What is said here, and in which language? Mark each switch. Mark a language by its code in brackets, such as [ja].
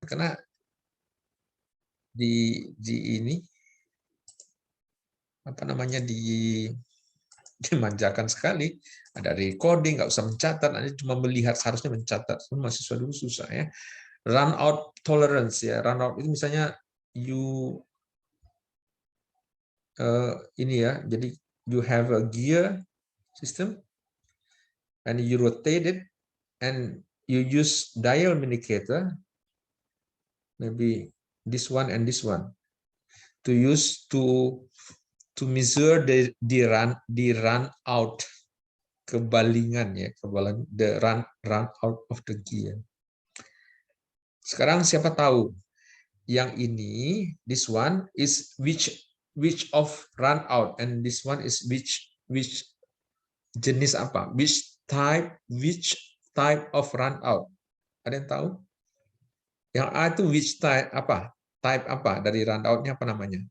[id] karena di ini apa namanya dimanjakan sekali. Ada recording, nggak usah mencatat, Anda cuma melihat, seharusnya mencatat. Mahasiswa dulu susah ya. [en] Run out tolerance ya, run out [id] itu misalnya ini ya, jadi [en] you have a gear system and you rotate it and you use dial indicator, maybe this one and this one, to use to measure the run out, [id] kebalingan ya, [en] the run out of the gear. [id] Sekarang siapa tahu yang ini, [en] this one is which of run out, and this one is which [id] jenis apa, [en] which type of run out. [id] Ada yang tahu? Yang A itu [en] which type [id] apa? Type apa dari run out-nya, apa namanya?